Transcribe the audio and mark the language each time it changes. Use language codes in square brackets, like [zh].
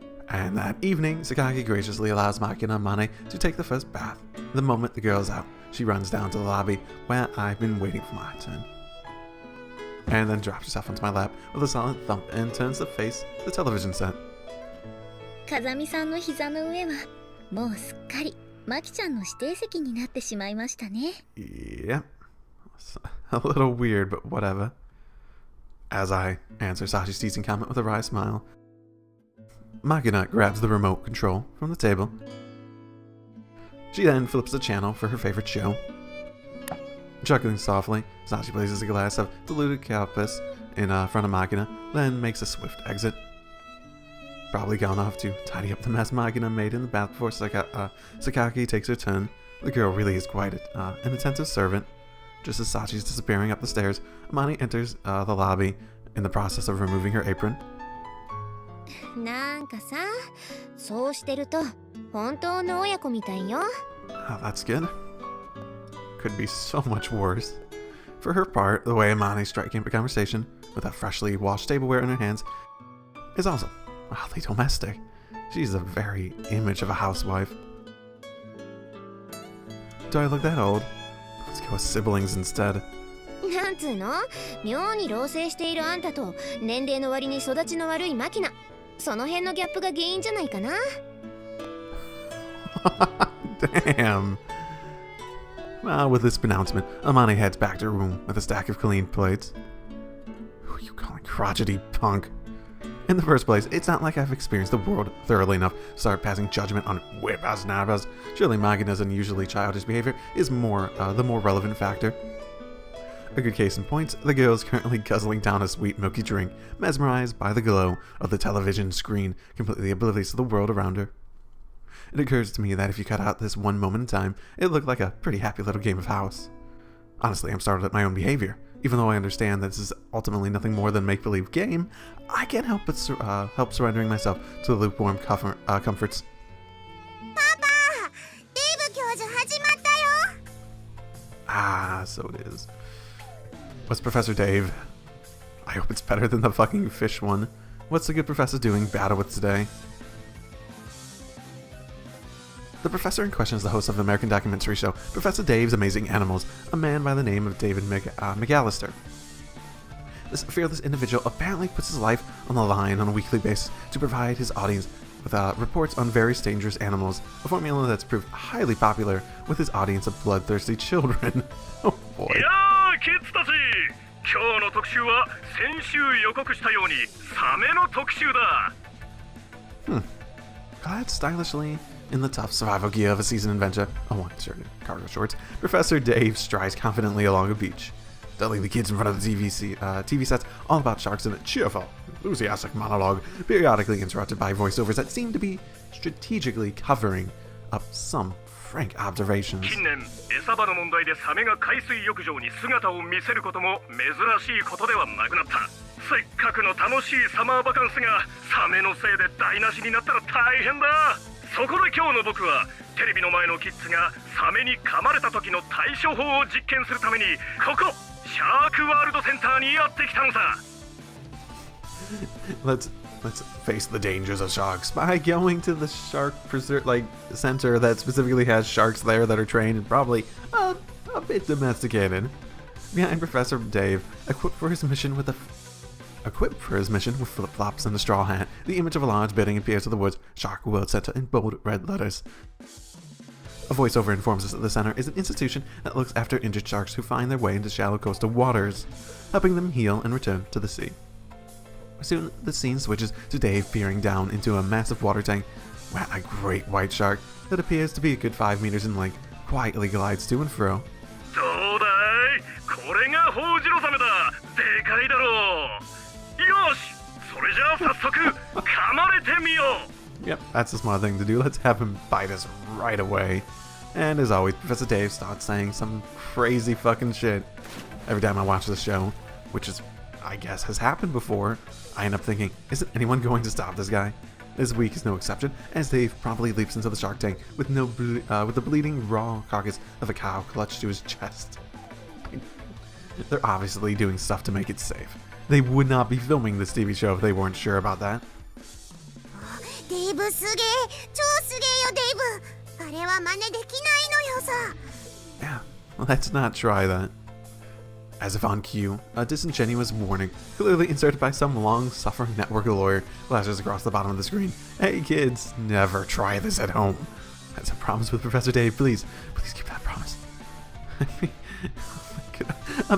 [en] And that evening, Sakaki graciously allows Makina and Mane to take the first bath. The moment the girl's out, she runs down to the lobby where I've been waiting for my turn, and then drops herself onto my lap with a solid thump and turns to face the television set. [ja] Kazami-sanの膝の上はもうすっかりマキちゃんの指定席になってしまいましたね。 [en] Yeah, a little weird, but whatever. As I answer Sashi's teasing comment with a wry smile, Makina grabs the remote control from the table. She then flips the channel for her favorite show. Chuckling softly, Sashi places a glass of diluted calpis in front of Makina, then makes a swift exit. Probably gone off to tidy up the mess Makina made in the bath before Sakaki takes her turn. The girl really is quite an attentive servant. Just as Sachi's disappearing up the stairs, Amani enters the lobby in the process of removing her apron. [ja] なんかさ、そうしてると本当の親子みたいよ。 [en] Oh, that's good. Could be so much worse. For her part, the way Amani striking up a conversation with a freshly washed tableware in her hands is also oddly domestic. She's the very image of a housewife. Do I look that old? Let's go with siblings instead. [ja] なんつうの？妙に老成しているあんたと年齢の割に育ちの悪いマキナ。その辺のギャップが原因じゃないかな。 [en] Damn. With this pronouncement, Amani heads back to her room with a stack of clean plates. Who are you calling crotchety punk? In the first place, it's not like I've experienced the world thoroughly enough to start passing judgment on whip-ass nabas. Surely Makina's unusually childish behavior is the more relevant factor. A good case in point, the girl is currently guzzling down a sweet milky drink, mesmerized by the glow of the television screen, completely oblivious to the world around her. It occurs to me that if you cut out this one moment in time, it looked like a pretty happy little game of house. Honestly, I'm startled at my own behavior. Even though I understand that this is ultimately nothing more than a make-believe game, I can't help but help surrendering myself to the lukewarm comforts. Papa! [ja] Dave 教授始まったよ! [en] Ah, so it is. What's Professor Dave? I hope it's better than the fucking fish one. What's the good professor doing battle with today? The professor in question is the host of the American documentary show Professor Dave's Amazing Animals, a man by the name of David McAllister. This fearless individual apparently puts his life on the line on a weekly basis to provide his audience with reports on various dangerous animals, a formula that's proved highly popular with his audience of bloodthirsty children. Oh boy. Yeah, kids [ja] たち! 今日の特集は先週予告したようにサメの特集だ! [en] Clad stylishly in the tough survival gear of a seasoned adventure, a one-shirt and cargo shorts, Professor Dave strides confidently along a beach, telling the kids in front of the TV sets all about sharks in a cheerful, enthusiastic monologue, periodically interrupted by voiceovers that seem to be strategically covering up some frank observations. [ja] 近年、餌場の問題でサメが海水浴場に姿を見せることも珍しいことではなくなった。せっかくの楽しいサマーバカンスがサメのせいで台無しになったら大変だ。そこで今日の僕はテレビの前のキッズがサメに噛まれた時の対処法を実験するためにここシャークワールドセンターにやってきたのさ。 [en] Let's face the dangers of sharks by going to the shark center that specifically has sharks there that are trained and probably a bit domesticated. Behind Professor Dave, equipped for his mission with flip-flops and a straw hat, the image of a large building appears to the woods Shark World Center in bold red letters. A voiceover informs us that the center is an institution that looks after injured sharks who find their way into shallow coastal waters, helping them heal and return to the sea. Soon, the scene switches to Dave peering down into a massive water tank where a great white shark that appears to be a good 5 meters in length quietly glides to and fro. [ja] どうだい? これがホウジロザメだ。でかいだろう。よし、それじゃあ早速噛まれてみよう。 [en] Yep, that's the smart thing to do. Let's have him bite us right away. And as always, Professor Dave starts saying some crazy fucking shit. Every time I watch this show, which is, I guess, has happened before, I end up thinking, isn't anyone going to stop this guy? This week is no exception, as Dave promptly leaps into the shark tank with the bleeding raw carcass of a cow clutched to his chest. They're obviously doing stuff to make it safe. They would not be filming this TV show if they weren't sure about that. [ja] デイブすげえ、超すげえよデイブ。あれは真似できないのよさ。 [en] Yeah, let's not try that. As if on cue, a disingenuous warning, clearly inserted by some long-suffering network lawyer, flashes across the bottom of the screen. Hey kids, never try this at home. That's a promise with Professor Dave. Please keep that promise. I mean, oh my God.